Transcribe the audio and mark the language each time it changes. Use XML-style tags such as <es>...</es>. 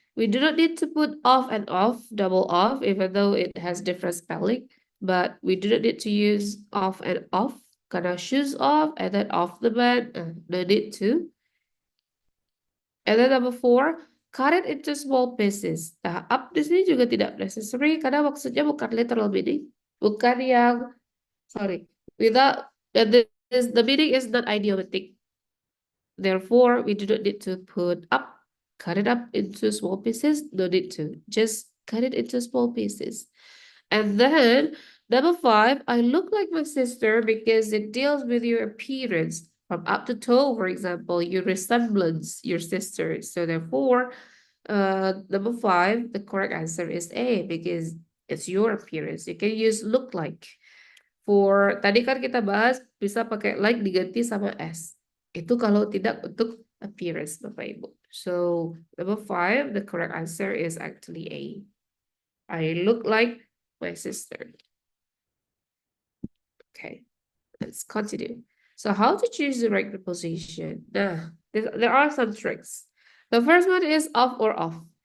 <en>We do not need to put off and off, double off, even though it has different spelling. But we do not need to use off and off. Karena shoes off and then off the bed. No need to. And then number four, cut it into small pieces.</en> <id>Nah, up di sini juga tidak necessary karena maksudnya bukan literal meaning. Bukan yang,</id> <en>sorry, without, the meaning is not idiomatic. Therefore, we do not need to put up, cut it up into small pieces. No need to. Just cut it into small pieces. And then number five, I look like my sister because it deals with your appearance. From up to toe, for example, your resemblance, your sister. So therefore, number five, the correct answer is A because it's your appearance. You can use look like.</en> <id>For tadi kan kita bahas bisa pakai like diganti sama S. Itu kalau tidak untuk appearance, Bapak Ibu.</id> <en>So number five, the correct answer is actually A. I look like my sister. Okay, let's continue. So how to choose the right preposition? Nah, there are some tricks. The first one is off or off.</en>